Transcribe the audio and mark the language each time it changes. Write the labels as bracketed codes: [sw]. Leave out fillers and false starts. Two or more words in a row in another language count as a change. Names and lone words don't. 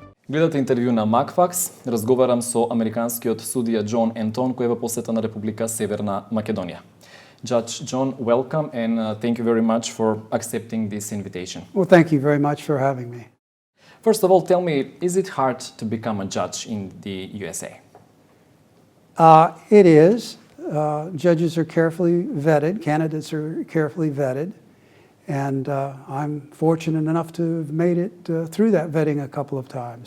[mk] Гледате интервју на Makfax. Разговарам со американскиот судија Џон Ентон, кој е во посета на Република Северна Македонија. [en] Judge Џон, welcome and thank you very much for accepting this invitation. Well, thank you very much for having me. First of all, tell me, is it hard to become a judge in the USA? It is. Judges are carefully vetted, candidates are carefully vetted, and I'm fortunate enough to have made it through that vetting a couple of times.